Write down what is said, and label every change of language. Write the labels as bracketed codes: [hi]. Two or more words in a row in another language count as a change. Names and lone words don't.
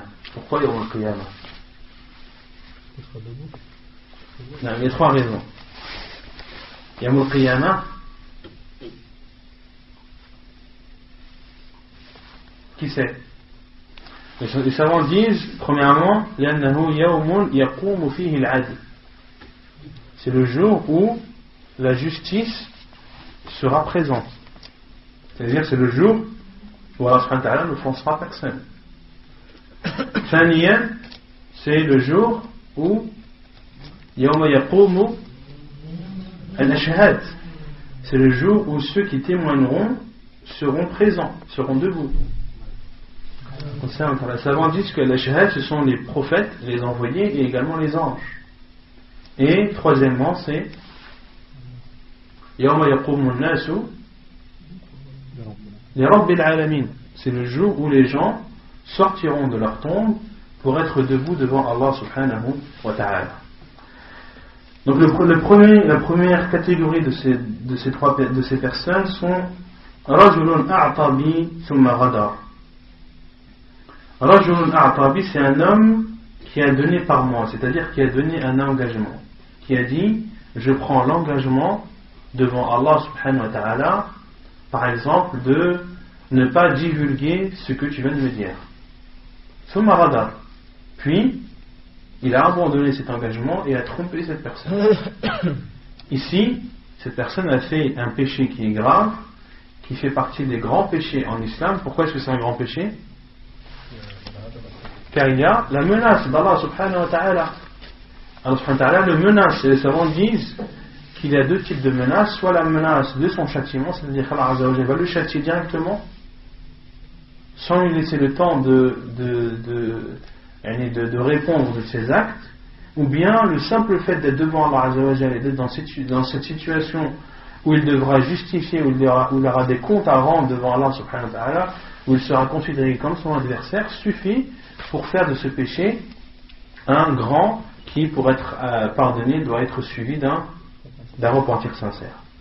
[ar] Pourquoi يوم القيامة? [fr] Non, il y a 3 raisons. [ar] يوم القيامة, [fr] qui c'est? Les savants disent, premièrement, [ar] لأنه يوم يقوم فيه العدل. [fr] C'est le jour où la justice sera présente. C'est-à-dire c'est le jour où Allah [ar] سبحانه وتعالى [fr] ne forcera personne. Thaniyan, c'est le jour où [ar] يوم يقوم الأشهاد. [fr] C'est le jour où ceux qui témoigneront seront présents, seront debout. Les savants disent que l'ashhad, ce sont les prophètes, les envoyés et également les anges. Et troisièmement, c'est [ar] يوم يقوم الناس لرب العالمين. [fr] C'est le jour où les gens sortiront de leur tombe pour être debout devant Allah [ar] سبحانه وتعالى. [fr] Donc la première catégorie de ces personnes sont [ar] رجل أعطى بي ثم غدر. رجل أعطى بي, [fr] c'est un homme qui a donné par moi, c'est-à-dire qui a donné un engagement, qui a dit je prends l'engagement devant Allah [ar] سبحانه وتعالى, [fr] par exemple de ne pas divulguer ce que tu viens de me dire. [ar] ثم غدر. [fr] Puis il a abandonné cet engagement et a trompé cette personne. Ici, cette personne a fait un péché qui est grave, qui fait partie des grands péchés en islam. Pourquoi est-ce que c'est un grand péché? Car il y a la menace d'Allah [ar] سبحانه وتعالى. [fr] Allah [ar] سبحانه وتعالى [fr] le menace, et les savants disent qu'il y a 2 types de menaces, soit la menace de son châtiment, c'est-à-dire qu'Allah [ar] عز وجل [fr] va le châtier directement, sans lui laisser le temps de répondre de ses actes, ou bien le simple fait d'être devant Allah [ar] عز وجل [fr] et d'être dans cette situation où il devra justifier, où il aura des comptes à rendre devant Allah [ar] سبحانه وتعالى, [fr] où il sera considéré comme son adversaire, suffit pour faire de ce péché un grand qui, pour être pardonné, doit être suivi d'un repentir sincère.